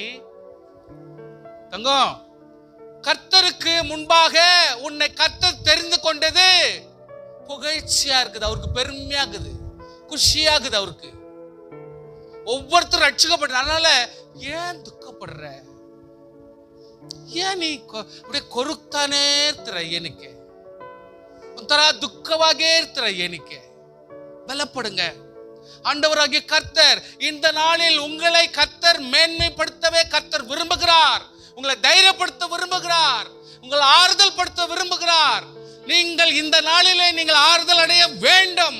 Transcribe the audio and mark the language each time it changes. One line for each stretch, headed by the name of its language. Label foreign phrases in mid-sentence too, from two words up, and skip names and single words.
Tamil: தங்கம், கர்த்தருக்கு முன்பாக உன்னை கர்த்தர் தெரிந்து கொண்டது புகழ்ச்சியா இருக்குது. அவருக்கு பெருமையாகுது, குஷியாகுது. அவருக்கு ஒவ்வொருத்தரும் ரட்சிக்கப்படுற. அதனால ஏன் துக்கப்படுற? ஏன் நீ அப்படியே
Kannada: ಕೊರಗ್ತಾನೆ ಇರ್ತೀರ? ಏನಕ್ಕೆ ಒಂಥರ ದುಃಖವಾಗೇ ಇರ್ತೀರ? ಏನಕ್ಕೆ?
Tamil: பலப்படுங்க. ஆண்டவராகிய கர்த்தர் இந்த நாளில் உங்களை கர்த்தர் மேன்மைப்படுத்தவே கர்த்தர் விரும்புகிறார். உங்களை தைரியப்படுத்த விரும்புகிறார். உங்களை ஆறுதல் படுத்த விரும்புகிறார். நீங்கள் இந்த நாளிலே நீங்கள் ஆறுதல் அடைய வேண்டும்.